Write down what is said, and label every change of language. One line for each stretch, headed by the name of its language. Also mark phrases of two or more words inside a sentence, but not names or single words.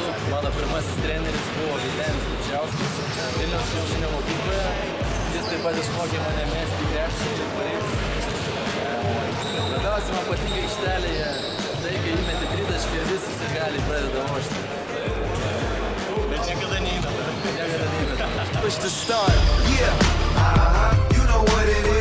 Lithuanian: Mano pirmasis treneris buvo Vytenis Tučiauskas Vilniaus krepšinio mokykloje. Jis taip pat išmokė mane mesti krepšinį ir pareiti. Labiausiai man patinka aikštelėje tai, kai įmeti tritaškį ir visi sirgaliai pradeda mušti. Bet niekada neįmeta. Niekada neįmeta.
English: Push to start, yeah, you know what it